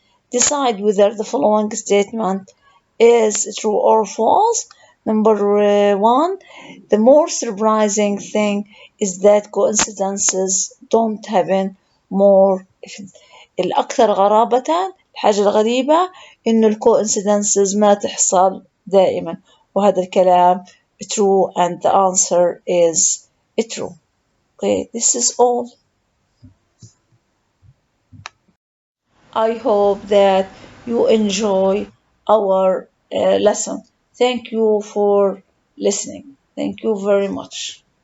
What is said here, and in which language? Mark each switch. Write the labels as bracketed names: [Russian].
[English] Decide whether the following statement is true or false. Number one, the more surprising thing is that coincidences don't happen more. [Arabic] الأكثر غرابة، الحاجة الغريبة إنه coincidences ما تحصل دائما، وهذا الكلام [English] true and the answer is true. Okay, this is all. I hope that you enjoy our lesson. Thank you for listening. Thank you very much.